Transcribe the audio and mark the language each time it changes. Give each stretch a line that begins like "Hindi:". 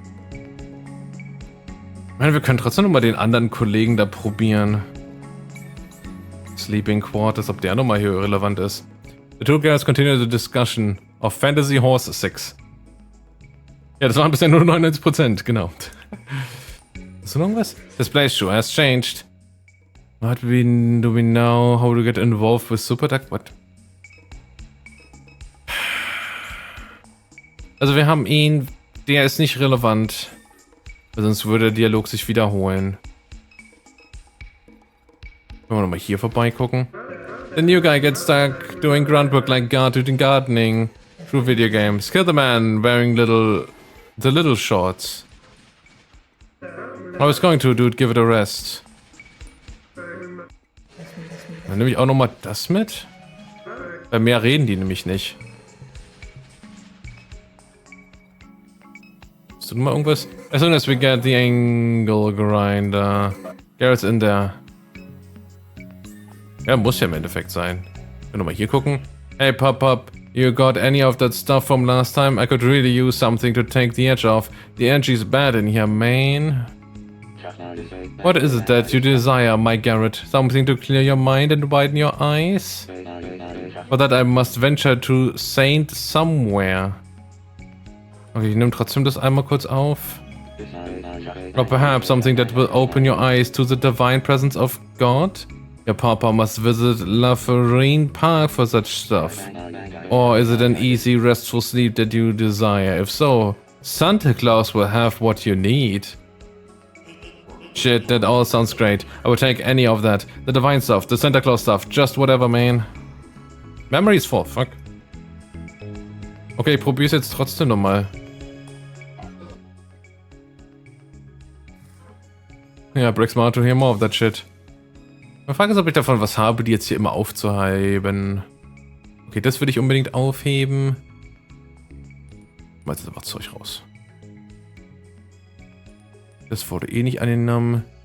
German: Ich meine, wir können trotzdem nochmal den anderen Kollegen da probieren. Sleeping Quarters, ob der nochmal hier relevant ist.
English: The two guys continue the discussion of Fantasy Horse 6.
German: Ja, das waren bisher nur 99%, genau. Ist noch irgendwas?
English: This place sure has changed. What do we know how to get involved with Superduck? What?
German: Also wir haben ihn, der ist nicht relevant. Sonst würde der Dialog sich wiederholen. Können wir nochmal hier vorbeigucken.
English: The new guy gets stuck doing groundwork like gardening through video games. Kill the man wearing the little shorts. I was going to, dude, give it a rest.
German: Dann nehme ich auch nochmal das mit. Bei mehr reden die nämlich nicht. Hast du mal irgendwas?
English: As soon as we get the angle grinder. Garrett's in there.
German: Ja, muss ja im Endeffekt sein. Können wir mal hier gucken.
English: Hey, Pop, you got any of that stuff from last time? I could really use something to take the edge off. The energy's bad in here, man. What is it that you desire, my Garrett? Something to clear your mind and widen your eyes? For that I must venture to Saint somewhere.
German: Okay, ich nehme trotzdem das einmal kurz auf.
English: Or perhaps something that will open your eyes to the divine presence of God? Your papa must visit Lafarine Park for such stuff. Or is it an easy, restful sleep that you desire? If so, Santa Claus will have what you need. Shit, that all sounds great. I would take any of that. The divine stuff, the Santa Claus stuff, just whatever, man. Memory's full, fuck.
German: Okay, ich probier's jetzt trotzdem nochmal.
English: Ja, Bricks Smart to hear more of that shit.
German: Die Frage ist, ob ich davon was habe, die jetzt hier immer aufzuheben. Okay, das würde ich unbedingt aufheben. Ich mach jetzt einfach Zeug raus. Das wurde eh nicht angenommen.